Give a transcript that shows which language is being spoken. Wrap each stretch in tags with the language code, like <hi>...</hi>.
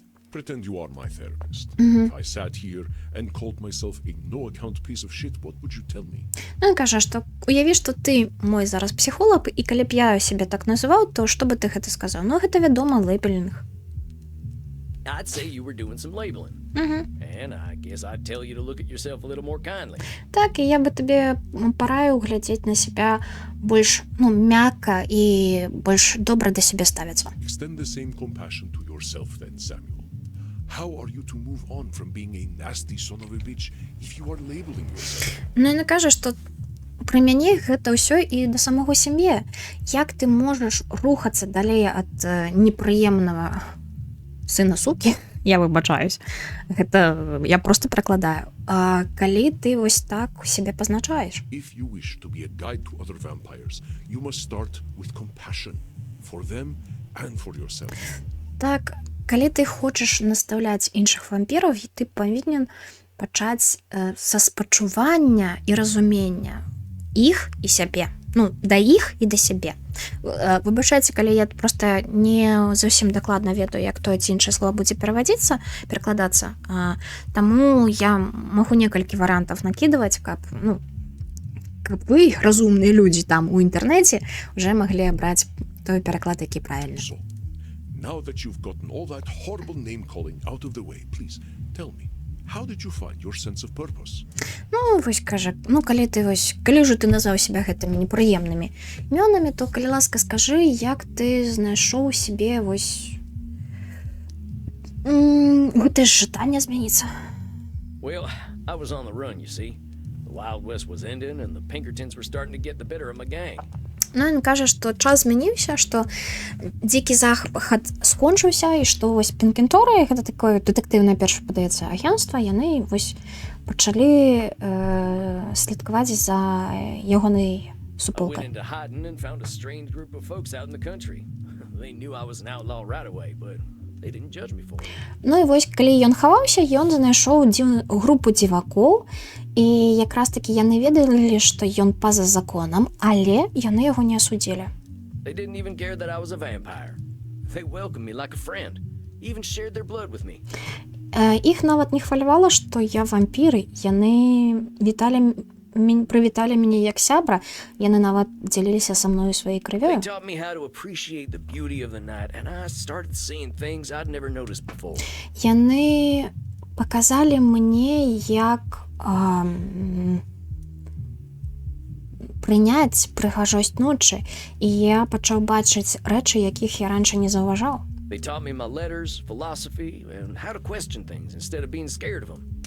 <en>Pretend you are my therapist. If I sat here and called myself a no-account piece of shit, what would you tell me?</en> <be>Ну, ён кажа, што уяві, што ты мой зараз псіхолог, і калі б я сябе так называў, то што бы ты гэта сказаў? Ну, гэта вядома, лейбелінг.</be> <en>I'd say you were doing some labeling. And I guess I'd tell you to look at yourself a little more kindly.</en> <be>Так, і я бы табе параю глядзець на сябе больш, мякка і больш добра да сябе ставіцца.</be> <en>Extend the same compassion to yourself then, Samuel. How are you to move on from being a nasty son of a bitch if you are labeling yourself?</en> <be>Ну, ён кажа, што пры мяне гэта ўсё і да самого сябе. Як ты можаш рухацца далей ад непрыемнага сына сукі, я выбачаюсь, гэта я просто пракладаю. А калі ты вось так сябе пазначаеш?</be> <en>If you wish to be a guide to other vampires, you must start with compassion for them and for yourself.</en> <be>Так, калі ты хочаш настаўляць іншых вампіраў, ты павінен пачаць са спачування і разумення іх і сябе. Ну, да іх і да сябе. Выбачайце, калі я просто не зусім дакладна ведаю, як тое ці іншае слово будзе перакладацца, таму я магу некалькі варыянтаў накідваць, каб вы, разумныя людзі там у інтэрнэце, уже маглі абраць той пераклад, які правільны.</be> <en>So, now that you've gotten all that horrible name-calling out of the way, please tell me, how did you find your sense of purpose?</en> <be>Ну, вось кажа, калі ўжо ты назваў себя гэтымі непрыемнымі імёнамі, то, калі ласка, скажы, як ты знайшоў сябе гэтае жаданне змяніцца?</be> <en>Well, I was on the run, you see. The Wild West was ending and the Pinkertons were starting to get the better of my gang.</en> <be>Ну, ён кажа, што час змяніўся, што дзікі захад скончыўся, і што вось Пінкенторы, гэта такое дэтэктыўнае, перш падаецца, агенцтва, яны вось пачалі слідкаваць за ягонай</be> <en>I went</en> <be>супругай.</be> <en>into hiding and found a strange group of folks out in the country. They knew I was an outlaw right away, but they didn't judge me for it.</en> <be>Ну і вось, калі ён хаваўся, ён знайшоў групу дзівакоў, і якраз такі яны ведалі, што ён па-за законам, але яны яго не асудзілі.</be> <en>They didn't even care that I was a vampire. They welcomed me like a friend, even shared their blood with me.</en> <be>Іх нават не хвалявала, што я вампір, яны прывіталі мяне як сябра, яны нават дзяліліся са мною сваёй</be> <en>They</en> <be>крывёю.</be> <en>taught me how to appreciate the beauty of the night, and I started seeing things I'd never noticed before.</en> <be>Яны паказалі мне, як прыняць прыгажосць ночы, і я пачаў бачыць рэчы, якіх я раньше не заўважаў.</be> <en>They taught me my letters, philosophy, and how to question things instead of being scared of them.</en>